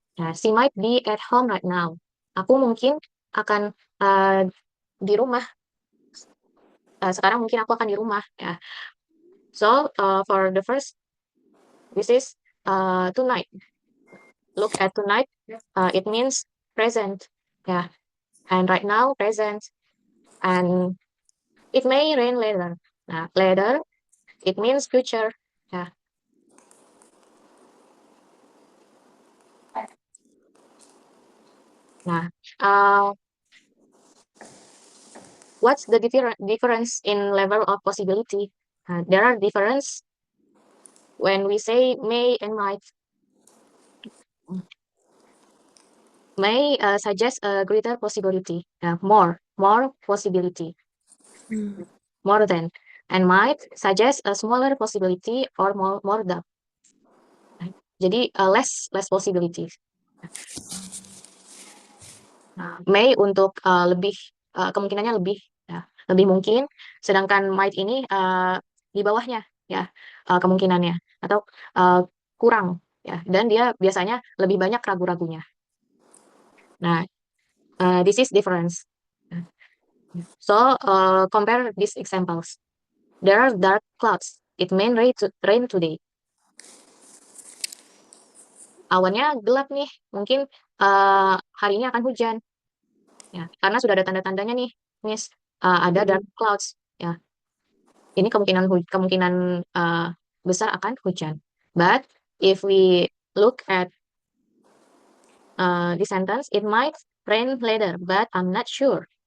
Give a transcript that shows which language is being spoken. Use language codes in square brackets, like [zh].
[en] Nah, she might be at home right now. [id] Aku mungkin akan di rumah. Sekarang mungkin aku akan di rumah ya. [en] So for the first, this is tonight. Look at tonight. It means present. Yeah. And right now, present. And it may rain later. Nah, later, it means future. Yeah. Nah, what's the difference in level of possibility? There are difference when we say may and might. May suggest a greater possibility, more possibility, more than, and might suggest a smaller possibility or more than. Jadi less possibilities. [id] May untuk lebih kemungkinannya lebih ya, lebih mungkin, sedangkan might ini di bawahnya ya kemungkinannya atau kurang ya, dan dia biasanya lebih banyak ragu-ragunya. [en] Nah, this is difference. So compare these examples. There are dark clouds. It may rain today. [id] Awannya gelap nih, mungkin hari ini akan hujan. Ya, karena sudah ada tanda-tandanya nih, Miss. Ada [en] dark clouds. [id] Ya, ini kemungkinan besar akan hujan. [en] But if we look at the sentence, it might rain later, but I'm not sure.